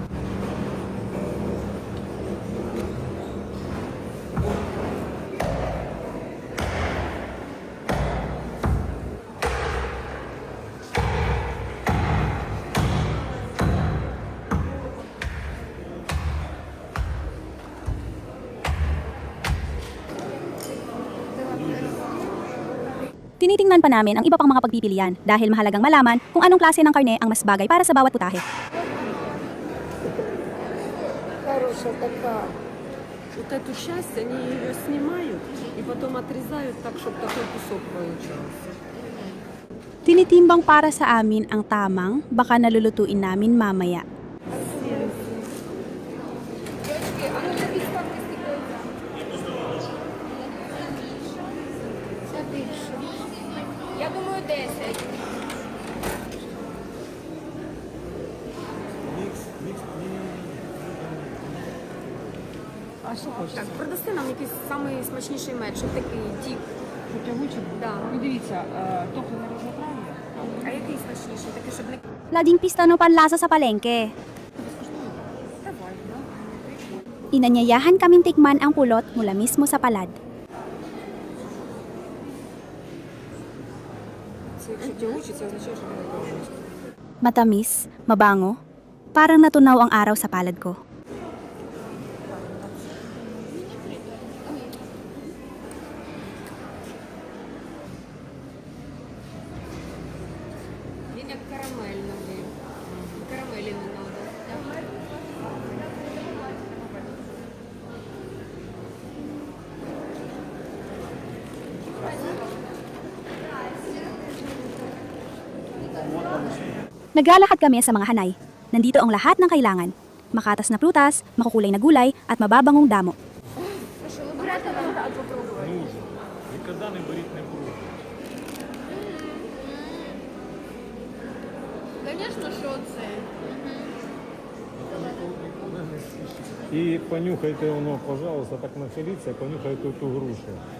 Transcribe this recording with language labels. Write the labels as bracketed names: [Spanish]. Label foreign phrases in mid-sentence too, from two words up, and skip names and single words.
[Filipino] Tinitingnan pa namin ang iba pang mga pagpipilian dahil mahalagang malaman kung anong klase ng karne ang mas bagay para sa bawat putahe. [Russian] Хорошая такая. Вот эту часть они ее снимают и потом отрезают так, чтобы такой кусок получился. [Filipino] Tinitimbang para sa amin ang tamang, baka nalulutuin namin mamaya. [Russian] Я думаю, 10. [Ukrainian] А що хочете? Так, продасти нам якийсь самий смачніший мед, щоб такий тіп. Тягучий? [Russian] Да. [Ukrainian] Ну дивіться, топлене різнотрав'я. А який смачніший? Такий, щоб не... [Filipino] Laging pista ng panlasa sa palengke. [Russian] Давай, да? [Filipino] Inanyayahan kaming tikman ang pulot mula mismo sa palad. [Ukrainian] Це якщо тягучий, це означає, що вони тягучі. [Filipino] Matamis, mabango, parang natunaw ang araw sa palad ko. [Ukrainian] Він як карамельний. [Russian] Карамелі не надо. [Filipino] Naglalakad kami sa mga hanay. Nandito ang lahat ng kailangan. Makatas na prutas, makukulay na gulay, at mababangong damo. [Ukrainian] Що, ви берете виноград попробувати? Никогда не беріть не пробуйте. Звісно, що це. І понюхайте воно, пожалуйста, так нахиліться, понюхайте ту грушу.